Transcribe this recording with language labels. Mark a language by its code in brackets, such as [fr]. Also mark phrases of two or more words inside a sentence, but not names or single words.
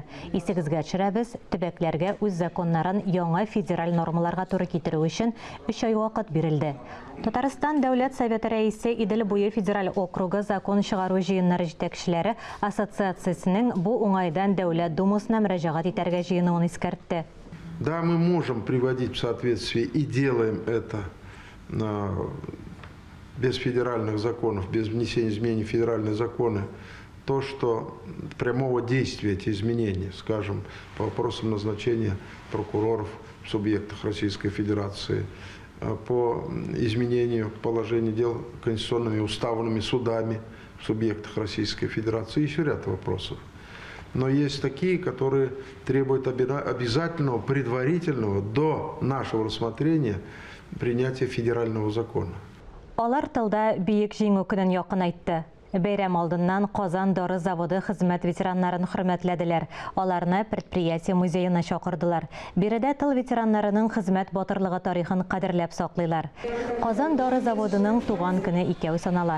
[tt] Исегезгә төшерәбез, төбәкләргә үз законнарын яңа федераль нормаларга туры китерү өчен 3 ай вакыт бирелде. Татарстан Дәүләт Советы рәисе Идел буе федераль округы закон чыгару җыеннары җитәкчеләре ассоциациясенең бу уңайдан Дәүләт Думасына мөрәҗәгать итәргә җыенуын искәртте. [ru] Да, мы можем приводить в соответствие и делаем это без федеральных законов, без внесения изменений в федеральные законы, то, что прямого действия эти изменения, скажем, по вопросам назначения прокуроров в субъектах Российской Федерации, по изменению положения дел конституционными уставными судами в субъектах Российской Федерации, еще ряд вопросов. Но есть такие, которые требуют обязательного, предварительного, до нашего рассмотрения, принятия федерального закона. [tt] Алар тылда бийек җиңү көнен якын айтты. Бәйрәм алдыннан Казан дары заводы хезмәт ветераннарын хөрмәтләделәр. Аларны предприятие музеена чакырдылар. Биредә тыл ветераннарының хезмәт батырлыгы тарихын кадерләп саклыйлар. Казан дары заводының туган көне икәү санала.